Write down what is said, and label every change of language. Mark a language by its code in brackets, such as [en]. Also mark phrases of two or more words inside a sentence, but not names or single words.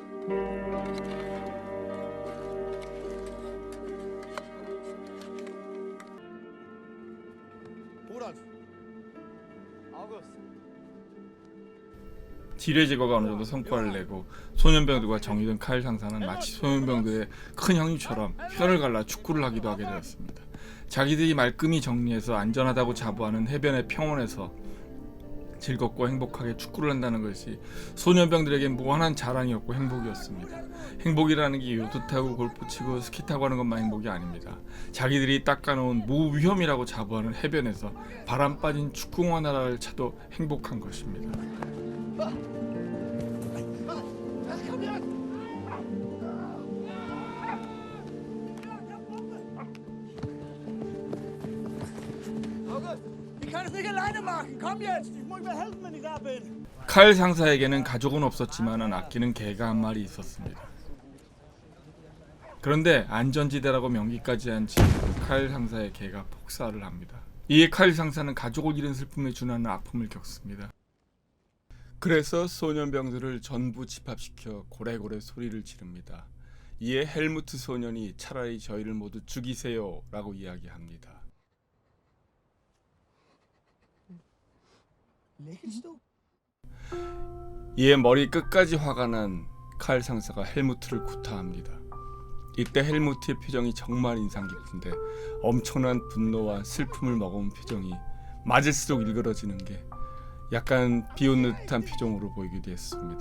[ko] Rudolf. August. 지뢰 제거가 어느 정도 성과를 내고 소년병들과 정이 든 칼 상사는 마치 소년병들의 큰 형님처럼 혀를 갈라 축구를 하기도 하게 되었습니다. 자기들이 말끔히 정리해서 안전하다고 자부하는 해변의 평원에서 즐겁고 행복하게 축구를 한다는 것이 소년병들에겐 무한한 자랑이었고 행복이었습니다. 행복이라는 게 요트 타고 골프 치고 스키 타고 하는 것만 행복이 아닙니다. 자기들이 닦아놓은 무위험이라고 자부하는 해변에서 바람 빠진 축구공원 하나를 차도 행복한 것입니다. [de] Ich kann es nicht alleine machen. Komm jetzt. Ich muss mir helfen, wenn ich da bin. [ko] 칼 상사에게는 가족은 없었지만 아끼는 개가 한 마리 있었습니다. 그런데 안전지대라고 명기까지 한 지금 칼 상사의 개가 폭사를 합니다. 이에 칼 상사는 가족을 잃은 슬픔에 준하는 아픔을 겪습니다. 그래서 소년병들을 전부 집합시켜 고래고래 소리를 지릅니다. 이에 헬무트 소년이 차라리 저희를 모두 죽이세요 라고 이야기합니다. [de] Lächelst du? [ko] 이에 머리 끝까지 화가 난 칼 상사가 헬무트를 구타합니다. 이때 헬무트의 표정이 정말 인상 깊은데 엄청난 분노와 슬픔을 머금은 표정이 맞을수록 일그러지는 게 약간 비웃는 듯한 표정으로 보이기도 했습니다.